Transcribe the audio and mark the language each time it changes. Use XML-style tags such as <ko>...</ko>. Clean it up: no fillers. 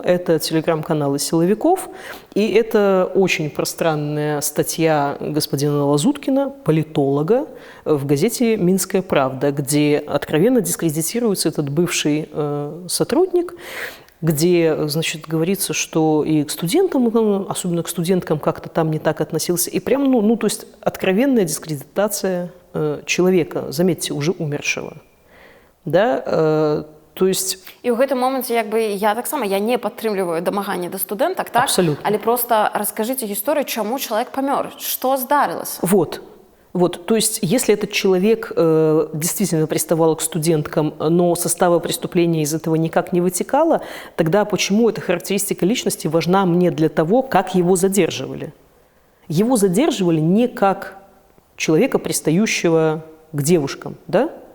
<ru>Это телеграм-каналы силовиков, и это очень пространная статья господина Лазуткина, политолога, в газете «Минская правда», где откровенно дискредитируется этот бывший сотрудник, где, значит, говорится, что и к студентам, особенно к студенткам, как-то там не так относился. И прям, ну то есть откровенная дискредитация человека, заметьте, уже умершего. Да? То есть...</ru> <be>І ў гэтым моменце, як бы, я таксама, я не падтрымліваю дамаганне да студэнтак, так?</be> <ru>Абсолютно.</ru> <be>Але просто раскажыце гісторыю, чаму чалавек памёр, што здарылася?</be> <ru>Вот, то есть, если этот человек действительно приставал к студенткам, но состава преступления из этого никак не вытекало, тогда почему эта характеристика личности важна мне для того, как его задерживали? Его задерживали не как человека, пристающего к девушкам, да?</ru>